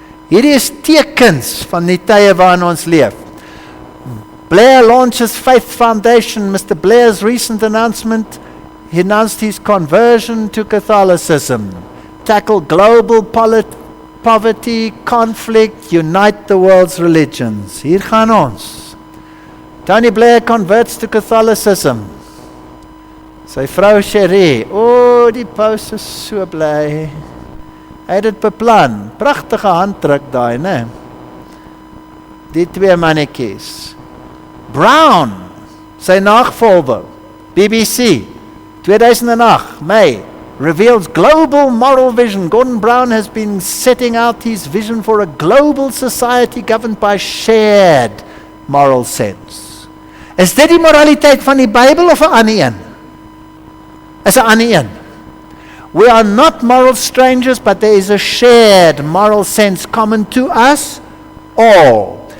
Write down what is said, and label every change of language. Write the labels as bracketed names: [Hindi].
[Afrikaans] Hierdie is tekens van die tye waarin ons leef. [English] Blair launches Faith Foundation. Mr. Blair's recent announcement, he announced his conversion to Catholicism. Tackle global poverty, conflict, unite the world's religions. [Afrikaans] Hier gaan ons. [English] Tony Blair converts to Catholicism. [Afrikaans] Sy vrou Cherie, die paus is so bly. Hy het dit beplan. Pragtige handdruk daai, né? Die twee mannetjies. [English] Brown, sy [German] nachfolger, [English] BBC, 2008, May, reveals global moral vision. Gordon Brown has been setting out his vision for a global society governed by shared moral sense. [Afrikaans] Is dit die moraliteit van die Bybel of 'n ander een? Is 'n ander een. [English] We are not moral strangers, but there is a shared moral sense common to us all.